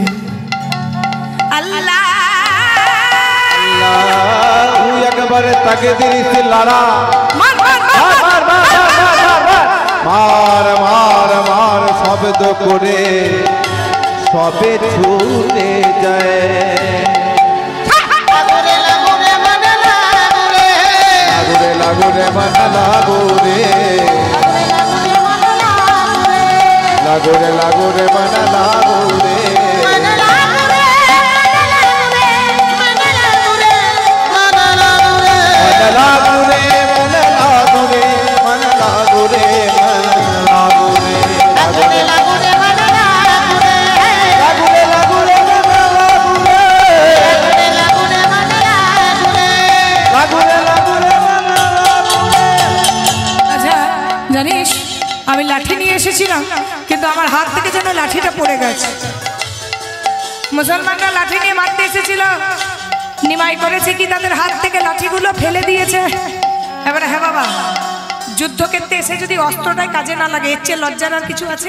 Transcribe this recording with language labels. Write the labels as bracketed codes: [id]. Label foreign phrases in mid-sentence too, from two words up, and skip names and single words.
[bn] আল্লাহ তুই একবারে তাকে দিস লারা মার মার মার মার মার মার মার মার শব্দ করে সবে ছুটে যায়। লাগুরে লাগুরে মন লাগুরে লাগুরে মন লাগুরে লাগুরে লাগুরে মন লাগুরে লাগুরে মন লাগুরে মন লাগুরে মন লাগুরে লাগুরে লাগুরে মন লাগুরে লাগুরে লাগুরে মন লাগুরে লাগুরে মন লাগুরে লাগুরে লাগুরে মন লাগুরে। আচ্ছা জানিস আমি লাঠি নিয়ে এসেছিলাম কিন্তু আমার হাত থেকে যেন লাঠিটা পড়ে গেছে। মুসলমানরা লাঠি নিয়ে মারতে এসেছিল, নিমাই করেছে কি তাদের হাত থেকে লাঠিগুলো ফেলে দিয়েছে। এবারে হ্যাঁ বাবা যুদ্ধক্ষেত্রে এসে যদি অস্ত্রটাই কাজে না লাগে এর চেয়ে লজ্জার আর কিছু আছে?